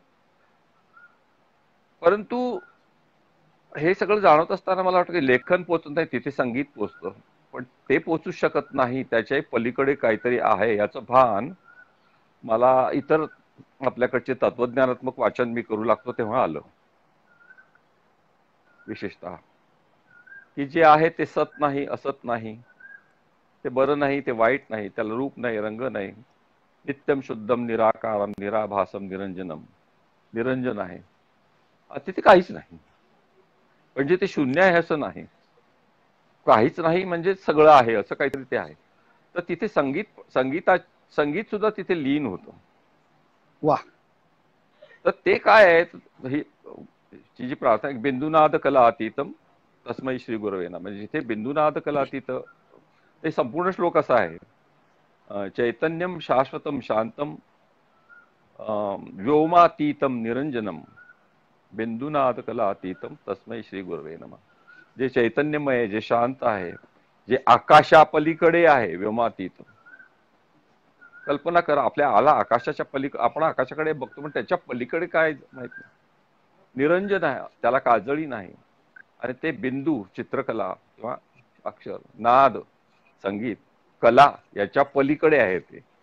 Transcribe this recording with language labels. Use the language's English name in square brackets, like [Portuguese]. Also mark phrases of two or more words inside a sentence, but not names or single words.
[Marathi] परंतु हे सगळं जाणवत असताना मला वाटतं की लेखन पोचत नाही तिथे संगीत पोचतं, पण ते पोचू शकत नाही, त्याच्याही पलीकडे काहीतरी आहे याचं भान मला इतर आपल्याकडचे तत्वज्ञानात्मक वाचन मी करू लागतो तेव्हा आलं. विशेषतः की जे आहे ते सत नाही, असत नाही, ते बरं नाही, ते वाईट नाही, त्याला रूप नाही, रंग नाही, [Sanskrit] नित्यम शुद्धम निराकारम निराभासम निरंजनम, [Marathi] निरंजन आहे, तिथे काहीच नाही. म्हणजे ते शून्य आहे असं नाही, काहीच नाही म्हणजे सगळं आहे असं काहीतरी ते आहे. तर तिथे संगीत सुद्धा तिथे लीन होतं. वा. तर ते काय आहे ही जी प्रार्थना, [Sanskrit] बिंदुनाद कला अतीतम तस्मै श्री गुरवे नमः. [Marathi] म्हणजे जिथे [Sanskrit] बिंदुनाद कला अतीत, [Marathi] ते संपूर्ण श्लोक असा आहे, [Sanskrit] चैतन्यम शाश्वतम शांतम व्योमातीतम निरंजनम बिंदुनाद कला अतीतम तस्मै श्री गुरवे नमः. [Marathi] जे चैतन्यमय, जे शांत आहे, जे आकाशापलीकडे आहे, व्योमातीत. कल्पना करा, आपल्या आकाशाच्या पलीकडे, आपण आकाशाकडे बघतो पण त्याच्या पलीकडे काय माहित नाही. निरंजन आहे, त्याला काजळी नाही. आणि ते बिंदू, चित्रकला किंवा अक्षर, नाद, संगीत, कला याच्या पलीकडे आहे ते.